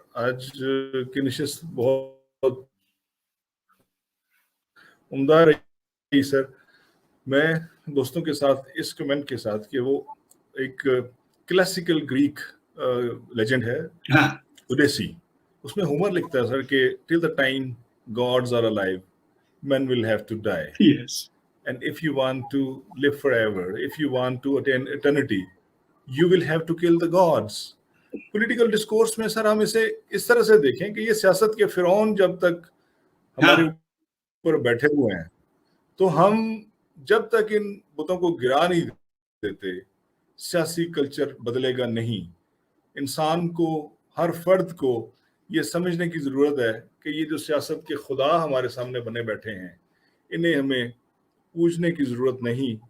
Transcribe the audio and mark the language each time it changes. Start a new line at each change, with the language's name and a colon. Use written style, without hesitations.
Urdu: آج کی نشست بہت عمدہ رہی سر. میں دوستوں کے ساتھ اس کمنٹ کے ساتھ کہ وہ ایک کلاسیکل گریک لیجنڈ ہے اوڈیسی، اس میں ہومر لکھتا ہے سر کہ
English: Till the time gods are alive men will have to die. Yes. And if you want to live forever, if you want to attain eternity, you will have to kill the gods. Political discourse
Urdu: میں سر ہم اسے اس طرح سے دیکھیں کہ یہ سیاست کے فرعون جب تک ہمارے اوپر بیٹھے ہوئے ہیں تو ہم جب تک ان بتوں کو گرا نہیں دیتے سیاسی کلچر بدلے گا نہیں. انسان کو، ہر فرد کو یہ سمجھنے کی ضرورت ہے کہ یہ جو سیاست کے خدا ہمارے سامنے بنے بیٹھے ہیں انہیں ہمیں پوجنے کی ضرورت نہیں.